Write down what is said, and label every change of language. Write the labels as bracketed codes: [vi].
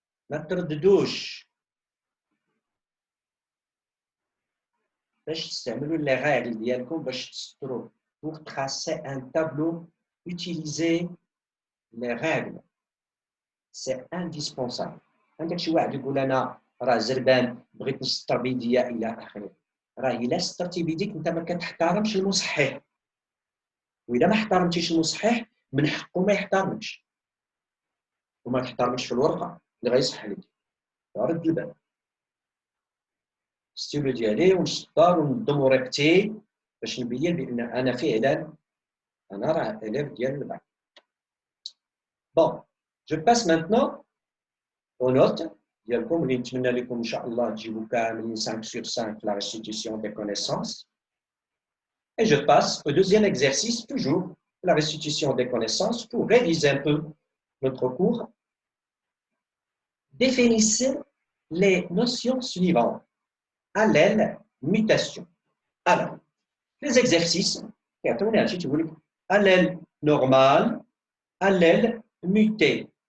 [ar] ما ترددوش باش تستعملوا [fr] les règles [ar] ديالكم باش تسطروا [fr] pour tracer un tableau utilisez les règles, c'est indispensable. [ar] عندك شي واحد يقول انا راه زربان بغيت نسطر بيديا الى اخره، راه الا سطرتي بيديك انت ما كتحترمش المصحح، واذا ما احترمتيش المصحح من حقه ما يحترمكش، وما تحترمش في الورقه اللي غيصحح لك، رد البال الستيلو ديالي ونسطر ونضم ورقتي باش نبين بان انا فعلا انا راه اليف ديال الباك. [fr] بون جو باس مانتنون aux notes ديالكم [ar] اللي نتمنى لكم ان شاء الله تجيبوا كاملين [fr] 5 sur 5 la restitution des connaissances. Et je passe au deuxième exercice, toujours la restitution des connaissances, pour réviser un peu notre cours. Définissez les notions suivantes. Allèle, mutation. Alors, les exercices, allèle normal, allèle muté.